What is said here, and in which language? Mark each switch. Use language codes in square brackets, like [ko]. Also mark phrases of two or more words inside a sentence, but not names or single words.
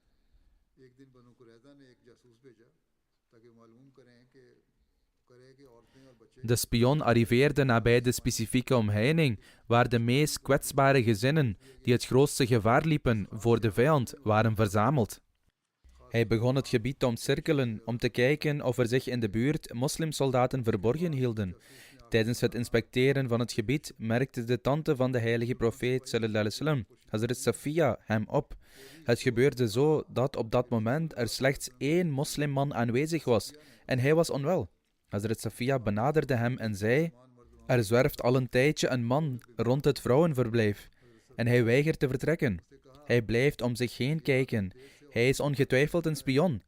[nl] De spion arriveerde nabij de specifieke omheining, waar de meest kwetsbare gezinnen, die het grootste gevaar liepen voor de vijand, waren verzameld. Hij begon het gebied te omcirkelen om te kijken of er zich in de buurt moslimsoldaten verborgen hielden. Tijdens het inspecteren van het gebied merkte de tante van de heilige profeet [ar] صلى الله عليه وسلم, [nl] Hazrat Safiya, hem op. Het gebeurde zo dat op dat moment er slechts 1 moslimman aanwezig was en hij was onwel. Hazrat Safiya benaderde hem en zei: er zwerft al een tijdje een man rond het vrouwenverblijf en hij weigert te vertrekken. Hij blijft om zich heen kijken. Hij is ongetwijfeld een spion.